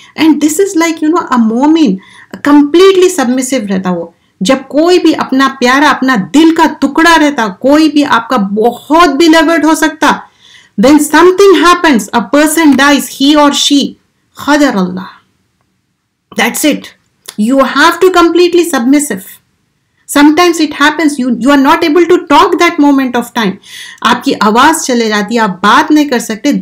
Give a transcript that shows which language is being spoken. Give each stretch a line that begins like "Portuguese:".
English: and this is like a مومن completely submissive
Urdu: رہتا. وہ جب کوئی بھی اپنا پیارا، اپنا دل کا ٹکڑا رہتا، کوئی بھی آپ کا بہت بیلیورڈ ہو سکتا،
English: when something happens, a person dies, he or she,
Urdu: قدر اللہ.
English: That's it. You have to completely submissive. Sometimes it happens, you are not able to talk that moment of time.
Urdu: آپ کی آواز چلے جاتی ہے، آپ بات نہیں کر سکتے.